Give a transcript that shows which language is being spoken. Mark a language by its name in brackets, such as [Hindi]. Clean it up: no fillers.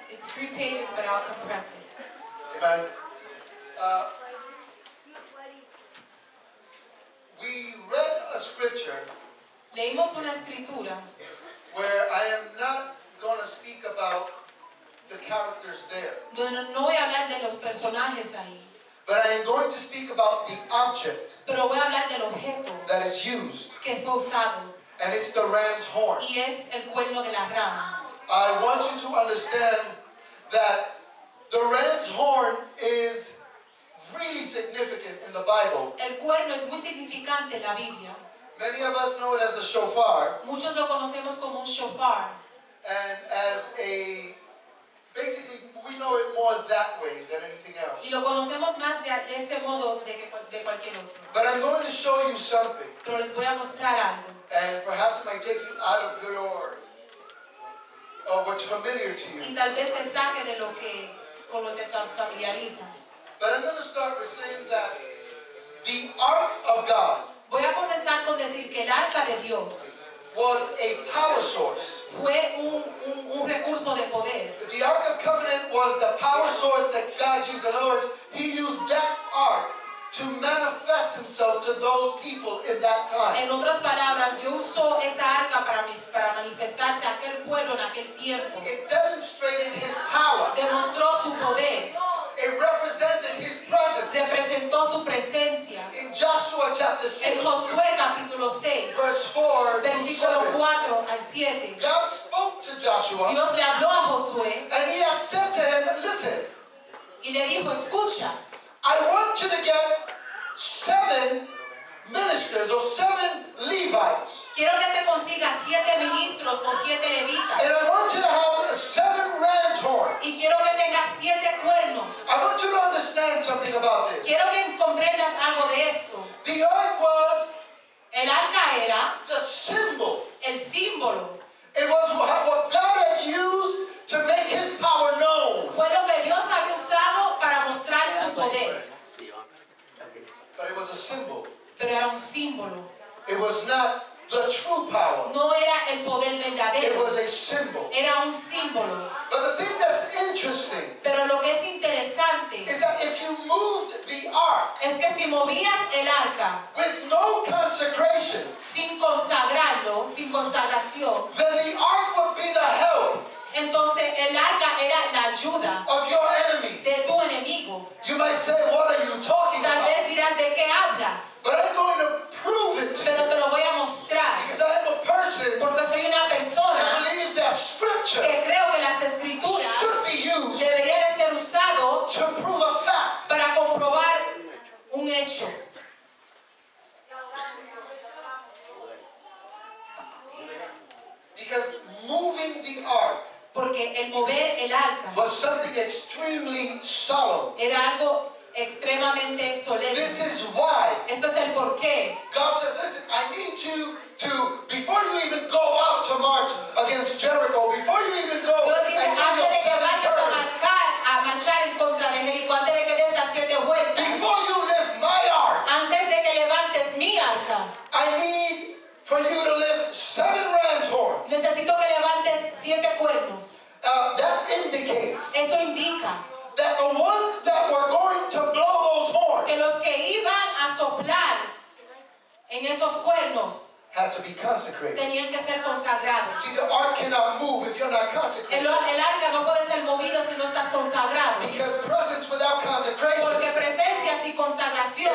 [English] It's 3 pages, but I'll compress it. Amen. We read a scripture [Spanish] Leímos una escritura [English] where I am not going to speak about the characters there, [Spanish] donde no voy a hablar de los personajes ahí, [English] but I am going to speak about the object [Spanish] pero voy a hablar del objeto [English] that is used, [Spanish] que fue usado [English] and it's the ram's horn. [Spanish] y es el cuerno de la rama. [English] I want you to understand that the ram's horn is really significant in the Bible. [Spanish] El cuerno es muy significante en la Biblia. [English] Many of us know it as a shofar, [Spanish] Muchos lo conocemos como un shofar. [English] and as basically we know it more that way than anything else. [Spanish] Y lo conocemos más de ese modo de cualquier otro. [English] But I'm going to show you something, [Spanish] Pero les voy a mostrar algo. [English] and perhaps it might take you out of what's familiar to [Spanish] Y [English] you. [Spanish] tal vez te saque de lo que con lo que te familiarizas. [English] But I'm going to start with saying that the Ark of God [Spanish] Voy a comenzar con decir que el arca de Dios [English] was a power source. [Spanish] fue un recurso de poder. [English] The Ark of Covenant was the power source that God used. In other words, He used that Ark to manifest Himself to those people in that time. [Spanish] En otras palabras, Dios usó esa arca para manifestarse a aquel pueblo en aquel tiempo. [English] It demonstrated His power. [Spanish] Demostró su poder, [English] It represented His presence. [Spanish] representó su presencia. [English] In Joshua chapter [Spanish] En [English] 6, [Spanish] Josué capítulo 6, [English] verse 4 through [Spanish] versículo [English] 7, [Spanish] 4 al 7, [English] God spoke to Joshua, [Spanish] Dios le habló a Josué [English] and He had said to him, listen, [Spanish] y le dijo, escucha, [English] I want you to get 7 ministers or 7 Levites, [Spanish] quiero que te consigas 7 ministros o 7 levitas [English] I want you to have 7 ram's horns. [Spanish] y quiero que tengas 7 cuernos. [English] I want you to understand something about this. [Spanish] Quiero que comprendas algo de esto. [English] The ark was [Spanish] El arca era [English] the symbol, [Spanish] el símbolo, [English] It was what God had used to make his power known. [Spanish] Fue lo que Dios había usado para mostrar su poder. [English] But it was a symbol. [Spanish] Pero era un símbolo. [English] It was not the true power. [Spanish] No era el poder [English] It [Spanish] verdadero. [English] was a symbol. [Spanish] Era un símbolo. [English] But the thing that's interesting [Spanish] Pero lo que es interesante [English] is that if you moved the ark [Spanish] es que si movías el arca [English] with no consecration, [Spanish] sin consagrarlo, sin consagración, [English] then the ark would be the help [Spanish] entonces el arca era la ayuda [English] of your enemy. [Spanish] de tu enemigo. [English] You might say, what are you talking [Spanish] Tal [English] about? [Spanish] vez dirás, ¿de qué hablas? [English] But I'm going to prove it to [Spanish] Pero [English] you [Spanish] te lo voy a mostrar. [English] because I am a person [Spanish] Porque soy una [English] that [Spanish] persona [English] believes that scripture [Spanish] que creo que las escrituras [English] should be used [Spanish] debería de ser usado [English] to prove a fact. [Spanish] para comprobar un hecho. [English] Because moving the ark [Spanish] Porque el mover el arca [English] was something extremely solemn. [Spanish] era algo extremadamente solemne. [English] This is why [Spanish] Esto es el porqué. [English] God says, listen, I need you to, before you even go out to march against Jericho, before you even go [Spanish] Dios [English] and [Spanish] dice, antes [English] your 7 [Spanish] vayas [English] turns, [Spanish] a marchar en contra de Jericó, antes de que des las 7 vueltas, [English] before you lift my ark, [Spanish] antes de que levantes mi arca, [English] I need for you to lift 7 ram's horns. [Spanish] necesito que levantes 7 cuernos. [English] That indicates [Spanish] Eso indica [English] that the ones that were going to blow those horns [Spanish] que los que iban a soplar en esos cuernos [English] had to be consecrated. [Spanish] tenían que ser consagrados. [English] See, the ark cannot move if you're not consecrated. [Spanish] El arca no puede ser movido si no estás consagrado. [English] Because presence without consecration [Spanish] Porque presencia sin consagración